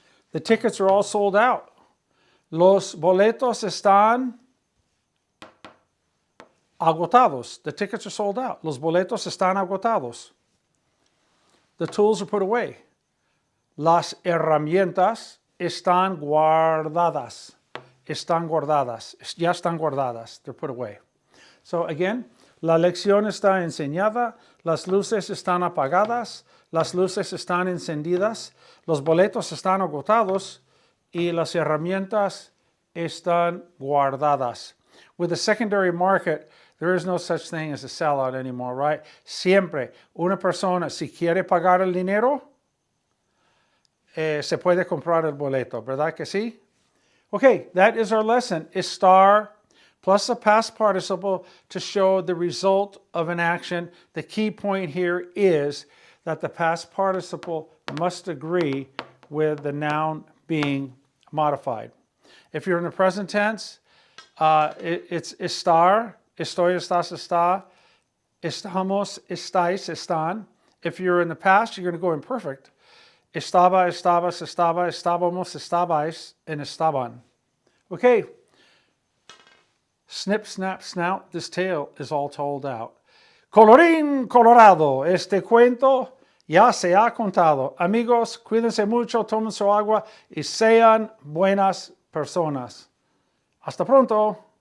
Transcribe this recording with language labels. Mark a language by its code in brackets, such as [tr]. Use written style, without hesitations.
[en] The tickets are all sold out. [es] Los boletos están agotados. [en] The tickets are sold out. [es] Los boletos están agotados. [en] The tools are put away. [es] Las herramientas están guardadas. Ya están guardadas. [en] They're put away. So again, [es] la lección está enseñada. Las luces están apagadas. Las luces están encendidas. Los boletos están agotados. Y las herramientas están guardadas. [en] With the secondary market, There is no such thing as a sellout anymore, right? [es] Siempre una persona, si quiere pagar el dinero, se puede comprar el boleto, ¿verdad que sí? [en] Okay, that is our lesson. Estar plus a past participle to show the result of an action. The key point here is that the past participle must agree with the noun being modified. If you're in the present tense, it's estar, estoy, estás, está, estamos, estáis, están. If you're in the past, you're going to go imperfect. Estaba, estabas, estaba, estábamos, estabais, and estaban. Okay. Snip, snap, snout, this tale is all told out. [es] Colorín colorado, este cuento ya se ha contado. Amigos, cuídense mucho, tomen su agua y sean buenas personas. Hasta pronto.